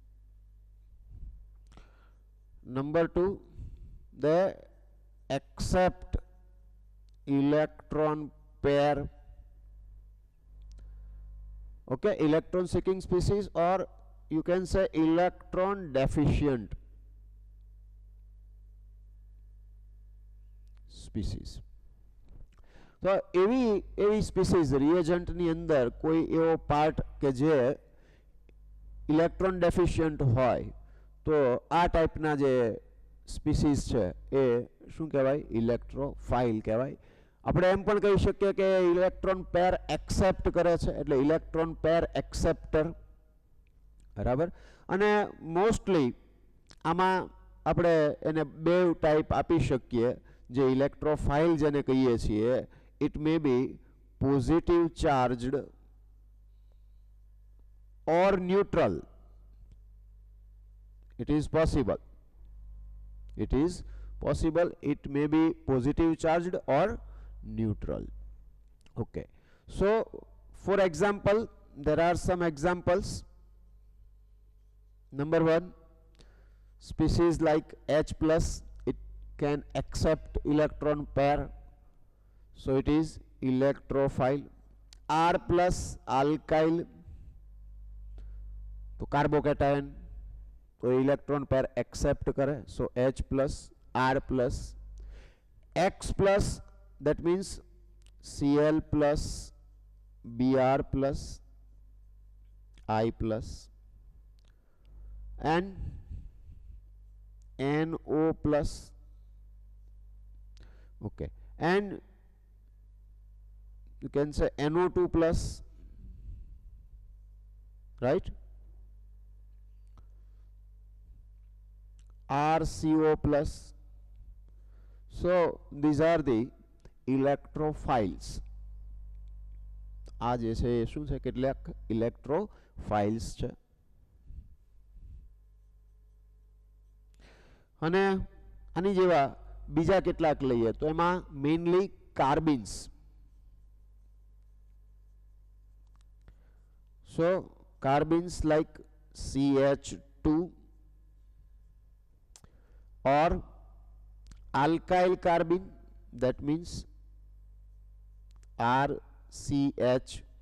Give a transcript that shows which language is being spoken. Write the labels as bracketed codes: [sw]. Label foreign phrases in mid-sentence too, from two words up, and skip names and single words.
[en] Number two, they accept electron pair. Okay, electron seeking species, or you can say electron deficient species. [gu] તો એવી સ્પીસીઝ રિએજન્ટની અંદર કોઈ એવો પાર્ટ કે જે [en] electron deficient [gu] હોય તો આ ટાઈપના જે સ્પીસીઝ છે એ શું કહેવાય? ઇલેક્ટ્રોફાઇલ કહેવાય. આપણે એમ પણ કહી શકીએ કે [en] electron pair accept [gu] કરે છે એટલે [en] electron pair acceptor, [gu] બરાબર. અને મોસ્ટલી આમાં આપણે એને બે ટાઈપ આપી શકીએ જે ઇલેક્ટ્રોફાઇલ જેને કહીએ છીએ. [en] It may be positive charged or neutral. It is possible. It is possible. It may be positive charged or neutral. Okay. So, for example, there are some examples. Number one, species like H plus, it can accept electron pair. So, it is electrophile. R plus, alkyl, [hi] तो कार्बोकेटायन तो [en] electron pair accept [hi] करे. [en] So H plus, R plus. X plus that means Cl plus, Br plus, I plus, and NO plus. Okay, and you can say NO2 plus, right? RCO plus. So these are the electrophiles. [gu] આ જે છે એ શું છે? કેટલાક ઇલેક્ટ્રોફાઇલ્સ છે. અને આની જેવા બીજા કેટલાક લઈએ તો એમાં [en] mainly carbenes. So carbons like CH2 or alkyl carbon, that means RCH.